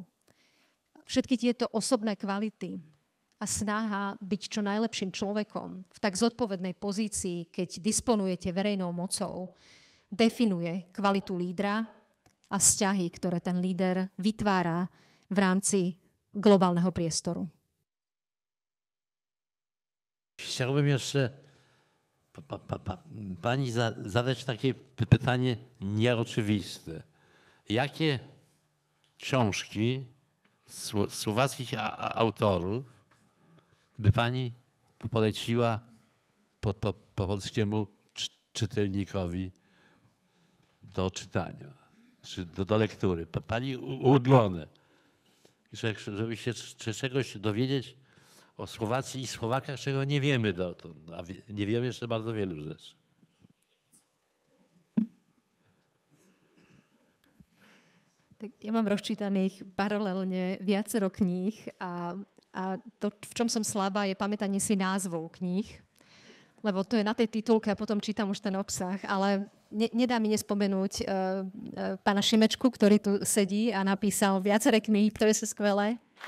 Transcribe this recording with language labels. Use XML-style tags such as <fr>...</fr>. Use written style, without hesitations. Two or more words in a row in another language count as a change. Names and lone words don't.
<sk>Všetky tieto osobné kvality a snaha byť čo najlepším človekom v tak zodpovednej pozícii, keď disponujete verejnou mocou, definuje kvalitu lídra a vzťahy, ktoré ten líder vytvára v rámci globálneho priestoru.</sk> <pl>Chciałbym jeszcze pani zadać takie pytanie nieoczywiste. Jakie książki słowackich autorów by pani poleciła po polskiemu czytelnikowi do czytania, czy do lektury? Pani ulubione. żeby się czegoś dowiedzieć o Słowacji i Słowakach, czego nie wiemy dotąd, a nie wiemy jeszcze bardzo wielu rzeczy.</pl> <sk>Tak ja mám rozčítaných paralelne viacero kníh a to, v čom som slabá, je pamätanie si názvov kníh, lebo to je na tej titulke a potom čítam už ten obsah, ale nedá mi nespomenúť pána Šimečku, ktorý tu sedí a napísal viaceré knihy, ktoré sú skvelé.</sk>